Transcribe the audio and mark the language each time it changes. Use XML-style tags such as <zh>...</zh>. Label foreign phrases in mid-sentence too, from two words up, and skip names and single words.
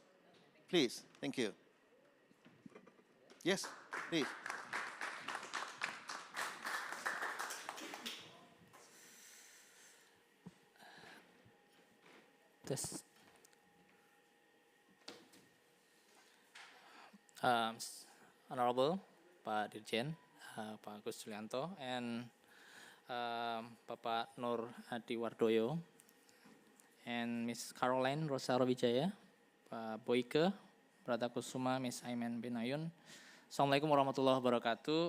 <en>Please, thank you. Yes, please. This, Honorable</en> <id>Pak Dirjen,</id> <en>Pak Agus Julianto, and Bapak Nur Adi Wardoyo, and Miss Caroline Rosaro Wijaya, Pak Boyke, Brata Kusuma, Miss Aiman Binayun.</en> <ar>السلام عليكم ورحمة الله وبركاته.</ar>